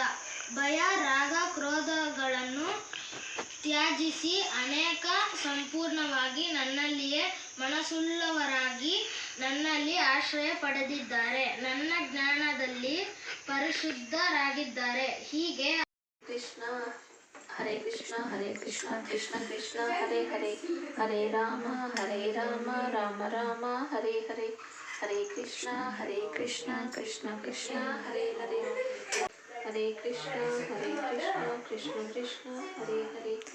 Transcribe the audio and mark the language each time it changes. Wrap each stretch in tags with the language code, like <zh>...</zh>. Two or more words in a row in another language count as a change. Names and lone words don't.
<kn>ಭಯ, ರಾಗ, ಕ್ರೋಧಗಳನ್ನು ತ್ಯಜಿಸಿ ಅನೇಕ ಸಂಪೂರ್ಣವಾಗಿ ನನ್ನಲ್ಲಿಯೇ ಮನಸ್ಸುಳ್ಳವರಾಗಿ ನನ್ನಲ್ಲಿ ಆಶ್ರಯ ಪಡೆದಿದ್ದಾರೆ. ನನ್ನ ಜ್ಞಾನದಲ್ಲಿ ಪರಿಶುದ್ಧರಾಗಿದ್ದಾರೆ. ಹೀಗೆ</kn> <sa>ಕೃಷ್ಣ ಹರೇ ಕೃಷ್ಣ ಹರೇ ಕೃಷ್ಣ ಕೃಷ್ಣ ಕೃಷ್ಣ ಹರೇ ಹರೇ, ಹರೇ ರಾಮ ರಾಮ ರಾಮ ಹರೇ ಹರೇ, ಹರೇ ಕೃಷ್ಣ ಕೃಷ್ಣ ಕೃಷ್ಣ ಹರೇ ಹರೇ, ಹರೇ ಕೃಷ್ಣ ಕೃಷ್ಣ ಕೃಷ್ಣ ಹರೇ ಹರೇ.</sa>